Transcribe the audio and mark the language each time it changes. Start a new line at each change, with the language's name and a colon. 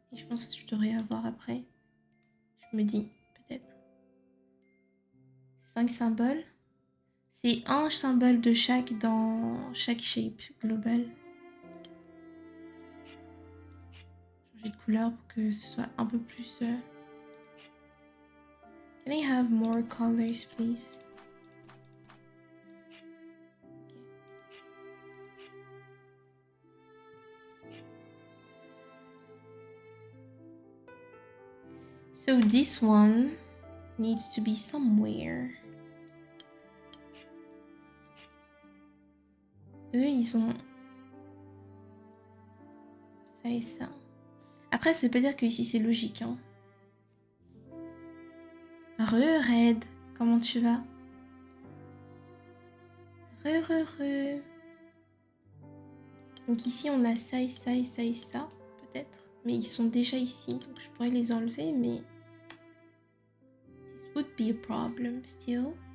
French: Et je pense que je devrais avoir après. Je me dis, peut-être. 5 symboles. C'est un symbole de chaque dans chaque shape global. Changer de couleur pour que ce soit un peu plus...
English: Can I have more colors, please? So this one needs to be somewhere.
French: Eux, ils ont ça et ça. Après, ça veut pas dire que ici c'est logique. Hein. Red, comment tu vas? Re. Donc ici, on a ça et ça et ça et ça, peut-être. Mais ils sont déjà ici, donc je pourrais les enlever, mais...
English: This would be a problem still.